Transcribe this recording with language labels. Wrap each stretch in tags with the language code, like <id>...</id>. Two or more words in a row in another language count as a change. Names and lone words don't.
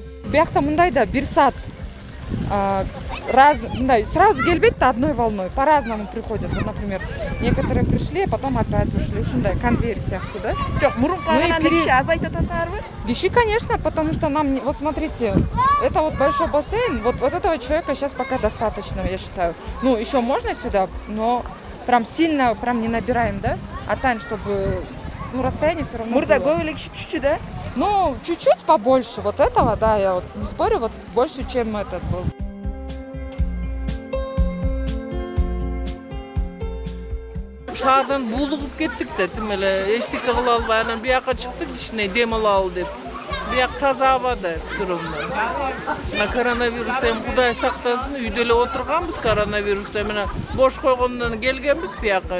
<ky>биякта мындай да 1 саат мындай сразу келбейт да</ky> <ru>одной волной, по-разному приходят. Вот, например, некоторые пришли, а потом опять ушли.</ru> <ky>Ушундай конвейер сыяктуу да. Жок, мурунку караганда киши азайтып атасыңарбы? Киши,</ky> <ru>конечно, потому что нам, вот смотрите, это вот большой бассейн, вот этого человека сейчас пока достаточно, я считаю. Ну, еще можно сюда, но прям сильно прям не набираем, да? А тань, чтобы, ну, расстояние все равно</ru> <ky>Мурда</ky> <ru>было.</ru> <ky>көп эле киши түшчү да?</ky> <ru>Ну, чуть-чуть побольше вот этого, да, я вот не спорю, вот больше, чем этот был.</ru> <ky>Шаардан булугуп кеттик да, тим эле эчтеке кыла албай анан бияка чыктык кичине дем алалы деп. Бияк таза аба да турумда. Коронавирустан эми Кудай сактасын, үйдө эле отурганбыз коронавирустан менен бош койгондон келгенбиз бияка.</ky>